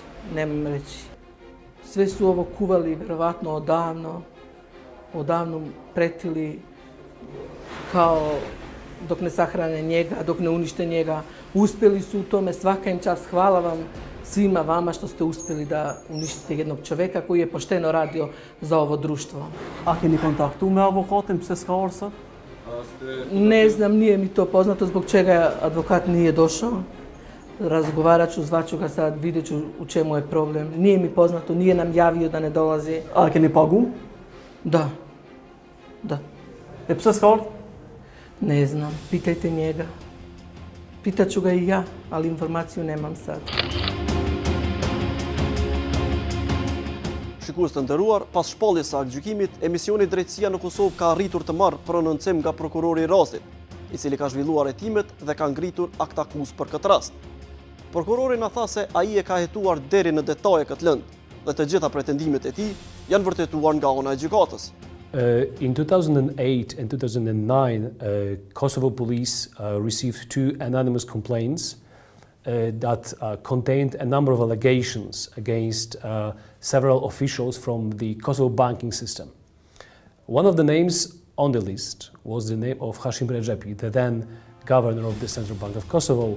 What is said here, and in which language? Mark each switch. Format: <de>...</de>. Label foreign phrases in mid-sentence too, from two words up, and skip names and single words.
<sr>Sve su ovo kuvali vjerovatno odavno pretili kao dok ne sahrane njega, dok ne unište njega. Uspjeli su u tome, svaka im čast, hvala vam svima vama što ste uspjeli da uništite jednog čovjeka koji je pošteno radio za ovo društvo.</sr> <sq>A keni kontaktu me avokatin, pse s'ka ardhur sot?</sq> <sr>Ne znam, nije mi to poznato zbog čega advokat nije došao. Razgovarat ću, zvaću ga sad, vidjet ću u čemu je problem. Nije mi poznato, nije nam javio da ne dolazi.</sr> <sq>A keni pagu?</sq> <sr>Da.</sr> <sq>E pse s'ka ardhur?</sq> <sr>Ne znam, pitajte njega. Pitat ću ga I ja, ali informaciju nemam sad.</sr> <sq>Shikues të nderuar, pas shpalljes së aktgjykimit, emisioni Drejtësia në Kosovë ka arritur të marrë prononcim nga prokurori I rastit, I cili ka zhvilluar hetimet dhe ka ngritur aktakuz për këtë rast. Prokurori na tha se ai e ka hetuar deri në detaje këtë lëndë, dhe të gjitha pretendimet e tij janë vërtetuar nga ana e gjykatës.</sq> <en>In 2008 and 2009, Kosovo police received two anonymous complaints that contained a number of allegations against several officials from the Kosovo banking system. One of the names on the list was the name of Hashim Redzepi, the then governor of the Central Bank of Kosovo.</en>